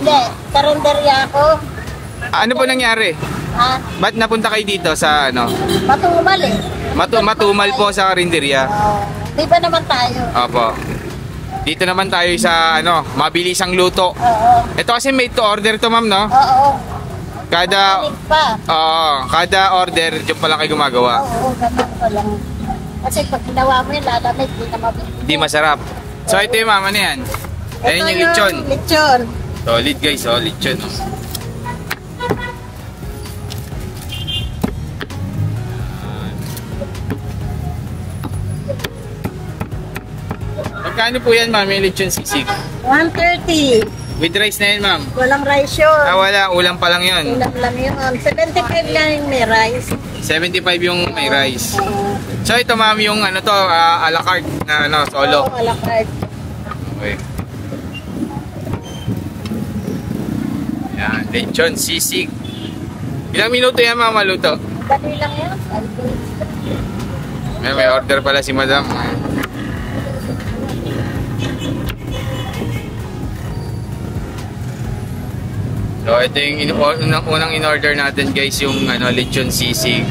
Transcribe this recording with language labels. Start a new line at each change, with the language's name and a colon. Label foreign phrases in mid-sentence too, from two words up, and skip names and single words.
Filipino: Hindi, karinderya ako. Ano po nangyari? Ha? Ba't napunta kayo dito sa ano? Matumal eh. Matumal po sa karinderya? Di ba naman tayo? Opo. Dito naman tayo sa ano, mabilisang luto. Oo. Ito kasi
English: made to order
Filipino: to ma'am, no? Oo. Kada Panik pa. kada order diyan pa lang kayo gumagawa. Oo, ganun pa lang. Kasi pag ginawa mo yun, lalamig, di na mabili. Hindi masarap. So ito yung mama na yan. Ayan yung lechon. Lechon.
English: Solid guys,
Filipino: oh, lechon. Magkano po yan ma'am, yung lechon sisig? 130.
English: With rice
Filipino: na yan ma'am? Walang rice yun. Wala, ulam pa lang yun. Ulam lang yun. 75 lang yung may rice. 75 yung may rice. So ito ma'am yung ano to, a la carte na ano, solo. Oo, a la carte. Okay. Yan, lechon sisig. Ilang minuto yan ma'am maluto? Dali lang yun. May order pala si madam. So ito yung unang in-order natin guys, yung ano, lechon sisig.